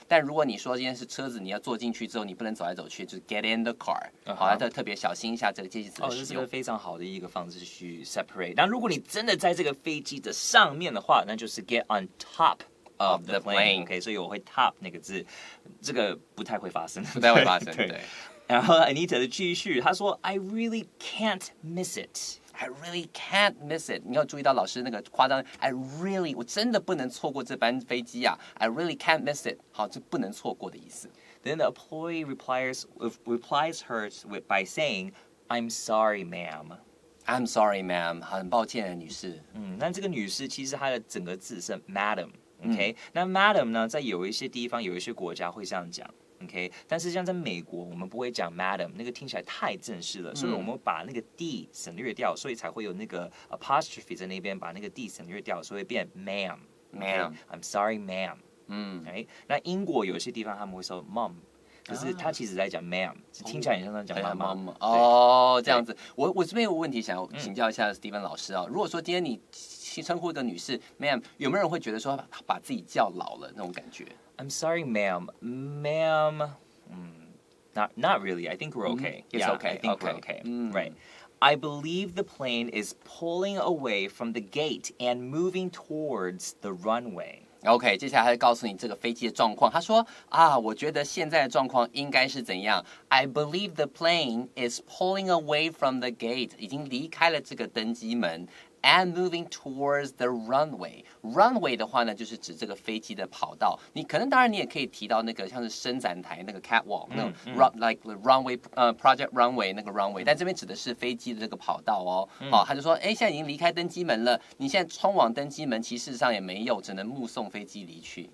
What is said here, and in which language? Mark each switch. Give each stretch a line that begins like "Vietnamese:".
Chinese: 但如果你说今天是车子，你要坐进去之后，你不能走来走去，就是 get in the car。好，要特别小心一下这个介系词的使用。这是个非常好的一个方式去 separate。但如果你真的在这个飞机的上面的话，那就是
English: get on top。 Of the plane，
Chinese: OK， 所以我会 top 那个字，这个不太会发生，不太会发生，对。然后 Anita 的继续，她说
English: I really can't miss it。
Chinese: I
English: really can't miss it。
Chinese: 你要注意到老师那个夸张 ，I really， 我真的不能错过这班飞机啊 ！
English: I really can't miss it。
Chinese: 好，这不能错过的意思。
English: Then the employee replies her by saying, "I'm sorry, ma'am." I'm sorry, ma'am。
Chinese: 很抱歉，女士。那这个女士其实她的整个字是 madam。OK，那 madam 呢，在有一些地方、有一些国家会这样讲。 OK， 但是像在美国，我们不会讲 madam， 那个听起来太正式了，所以我们把那个 d 省略掉，所以才会有那个 apostrophe 在那边，把那个 d 省略掉，所以会变 ma'am。
English: I'm sorry, ma'am。
Chinese: 哎，那英国有些地方他们会说 mom。可是他其实在讲 ma'am， 听起来很像在讲妈妈。哦，这样子。我这边有个问题想要请教一下 Stephen 老师啊，如果说今天你称呼一个女士 ma'am， 有没有人会觉得说把自己叫老了那种感觉？
English: I'm sorry, ma'am. Ma'am, not really. I think we're okay. It's yeah, okay. I think we're okay. Right. I believe the plane is pulling away from the gate and moving towards the runway.OK，
Chinese: 接下来他就告诉你这个飞机的状况。他说啊，我觉得现在的状况应该是怎样 ？
English: I believe the plane is pulling away from the gate，
Chinese: 已经离开了这个登机门。
English: And moving towards the runway.
Chinese: Runway 的话呢，就是指这个飞机的跑道。你可能当然你也可以提到那个像是伸展台那个 catwalk， 那种
English: like the runway project runway
Chinese: 那个 runway， 但这边指的是飞机的这个跑道哦。好，他就说，哎，现在已经离开登机门了，你现在冲往登机门，其实事实上也没有，只能目送飞机离去。